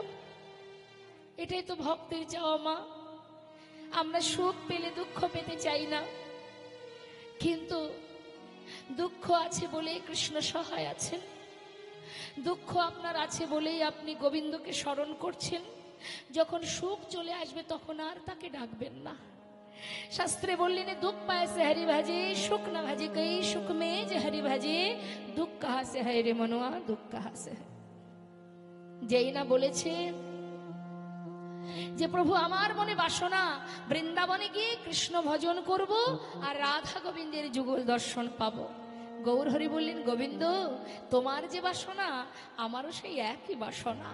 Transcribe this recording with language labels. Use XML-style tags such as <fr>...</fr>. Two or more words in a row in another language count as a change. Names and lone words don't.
<bn>এটাই তো ভক্তের চাওয়া মা, আমরা সুখ পেলে দুঃখ পেতে চাই না, কিন্তু দুঃখ আছে বলেই কৃষ্ণ সহায় আছেন, দুঃখ আপনার আছে বলেই আপনি গোবিন্দকে স্মরণ করছেন। যখন সুখ চলে আসবে তখন আর তাকে ডাকবেন না, শাস্ত্রে বোলনে</bn> <hi>दुख पाए से हरि भजे, सुख न भजे कई सुख में जे हरि भजे, दुख कहाँ से है रे मनुआ, दुख कहाँ से है।</hi> <bn>যেই না বলেছে যে প্রভু আমার মনে বাসনা বৃন্দাবনে গিয়ে কৃষ্ণ ভজন করব আর রাধা গোবিন্দের যুগল দর্শন পাবো, গৌর হরি বললেন গোবিন্দ তোমার যে বাসনা আমারও সেই একই বাসনা।</bn>